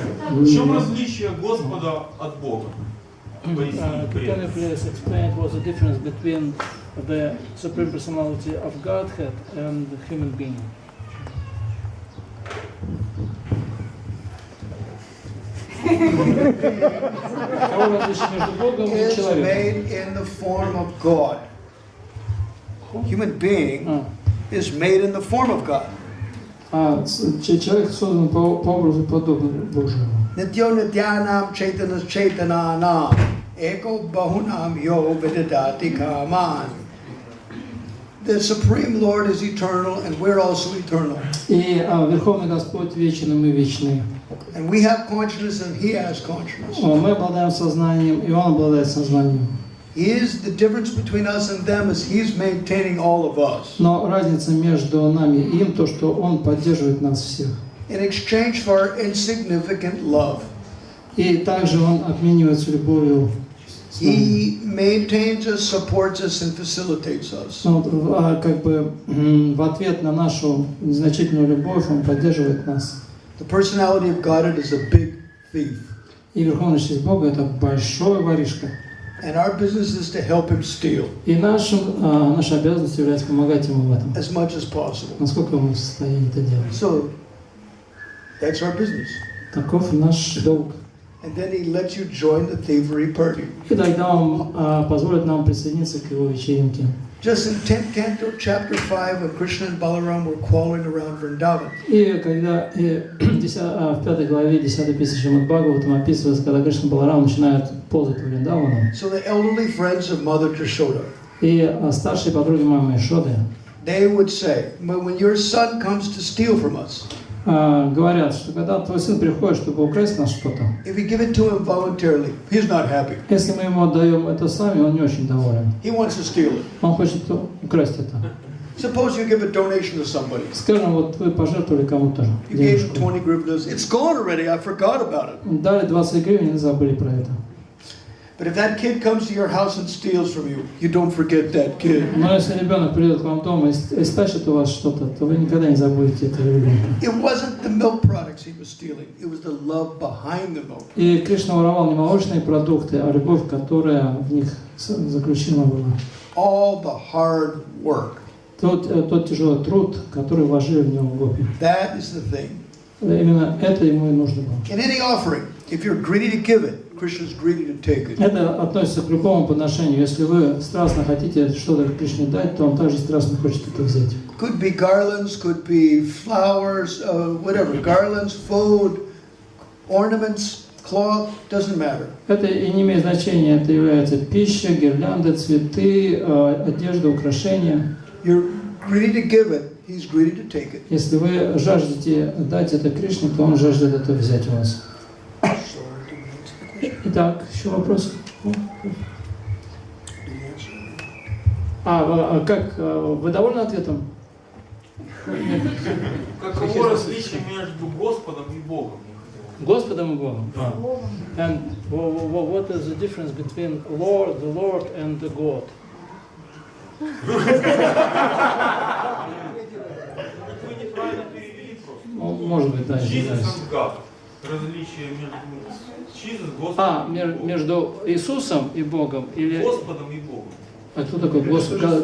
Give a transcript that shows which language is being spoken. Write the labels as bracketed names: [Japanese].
[Russian] В чем различие Господа от Бога? [English] Can you please explain what's the difference between the Supreme Personality of Godhead and the human being? Is made in the form of God. Human being is made in the form of God. [Russian] Человек создан по образу подобию Божьему. [Sanskrit] Nityo nityanam chaitanas chaitananam eko bahunam yo vidadati kaman. [English] The Supreme Lord is eternal and we're also eternal. [Russian] И Верховный Господь вечен, и мы вечны. [English] And we have consciousness and He has consciousness. [Russian] Мы обладаем сознанием, и Он обладает сознанием. [English] The difference between us and them is He's maintaining all of us. [Russian] Но разница между нами и им то, что Он поддерживает нас всех. [English] In exchange for our insignificant love. [Russian] И также Он обменивается любовью. [English] He maintains us, supports us, and facilitates us. [Russian] Как бы в ответ на нашу незначительную любовь Он поддерживает нас. [English] The personality of Godhead is a big thief. [Russian] И Верховная Личность Бога это большой воришка. [English] And our business is to help him steal. [Russian] И наша обязанность является помогать ему в этом. [English] As much as possible. [Russian] Насколько мы в состоянии это делать. [English] So that's our business. [Russian] Таков наш долг. [English] And then he lets you join the thievery party. [Russian] И тогда Он позволит нам присоединиться к Его вечеринке. [English] Just in 10th canto, chapter 5, when Krishna and Balaram were quarreling around Vrindavan. [Russian] И когда в 5 главе 10 песни Шримад Бхагаватам описывается, когда Кришна и Баларам начинают ползать по Вриндавану. [English] So the elderly friends of Mother Yashoda. [Russian] И старшие подруги мамы Ишоды. [English] They would say, when your son comes to steal from us. [Russian] Говорят, что когда твой сын приходит, чтобы украсть нас что-то, [English] if we give it to him voluntarily, he's not happy. [Russian] Если мы ему отдаем это сами, он не очень доволен. [English] He wants to steal it. [Russian] Он хочет украсть это. [English] Suppose you give a donation to somebody. [Russian] Скажем, вот вы пожертвовали кому-то [English] You gave him 20 grivanas. It's gone already. I forgot about it. [Russian] Дали 20 гривен и забыли про это. [English] But if that kid comes to your house and steals from you, you don't forget that kid. [Russian] Но если ребенок придет к вам дома и стащит у вас что-то, то вы никогда не забудете этого ребенка. [English] It wasn't the milk products he was stealing. It was the love behind the milk. [Russian] И Кришна воровал не молочные продукты, а любовь, которая в них заключена была. [English] All the hard work. [Russian] Тот тяжелый труд, который вложили в него гопи. [English] That is the thing. [Russian] Именно это ему и нужно было. [English] In any offering, if you're greedy to give it, Krishna's greedy to take it. [Russian] Это относится к любому подношению. Если вы страстно хотите что-то Кришне дать, то он также страстно хочет это взять. [English] Could be garlands, could be flowers, whatever. Garlands, food, ornaments, cloth, doesn't matter. [Russian] Это и не имеет значения. Это является пища, гирлянды, цветы, одежда, украшения. [English] You're greedy to give it, he's greedy to take it. [Russian] Если вы жаждете дать это Кришне, то он жаждет это взять у вас. Итак, еще вопрос? Как? Вы довольны ответом? Каково различие между Господом и Богом? Господом и Богом. [English] And what is the difference between Lord, the Lord and the God? [Russian] Вы неправильно перевели просто. Может быть, да. [English] Jesus and God. [Russian] Различие между Jesus, Господом между Иисусом и Богом или Господом и Богом. А кто такой Господь?